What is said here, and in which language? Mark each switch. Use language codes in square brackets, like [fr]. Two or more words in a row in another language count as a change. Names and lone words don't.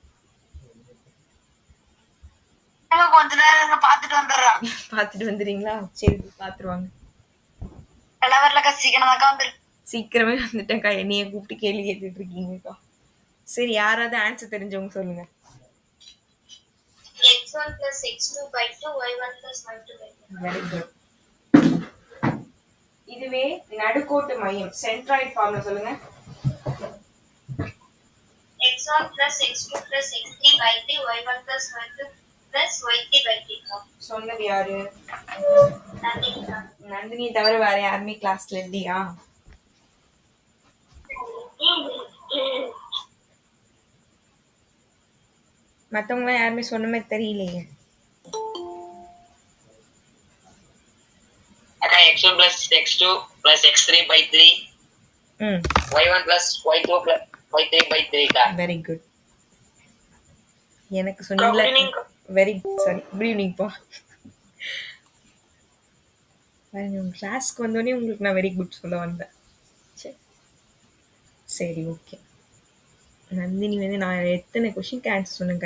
[ta] கொஞ்ச நேரம் பாத்துட்டு வந்துடுறேன். பார்த்துட்டு வந்துடுறீங்களா? சரி பார்த்துருவாங்க. சீக்கிரமே வந்துட்டேன்க்கா. என்னைய கூப்பிட்டு கேள்வி கேட்டுட்டு இருக்கீங்கக்கா. சரி யாராவது ஆன்சர் தெரிஞ்சவங்க சொல்லுங்க. [en] x1 plus x2 by 2 y1 plus y2 by 2. very good. [ta] இதுவே நடுக்கோட்டு மையம் [en] centroid formல [ta] சொல்லுங்க. [en] x1 plus x2 plus x3 by 3 y1 plus y2 plus y3 by 3. [ta] சொன்னது யாரு? நந்தினி தவிர வேற யாருமே கிளாஸ்ல இல்லையா? மத்தவங்க யாருமே சொன்ன மாதிரி தெரியலையே. [en] அக்கா x1 plus x2 plus x3 by 3 y1 plus y2 plus y3 by 3 கா. very good. [ta] எனக்கு சொன்னீங்களா? [en] very sorry good evening பா. [ta] கிளாஸ்க்கு வந்தோடனே உங்களுக்கு நான் [en] very good [ta] சொல்ல வந்தேன். சரி ஓகே. நந்தினி வந்து நான் எத்தனை [en] question answer [ta] சொன்னேங்க.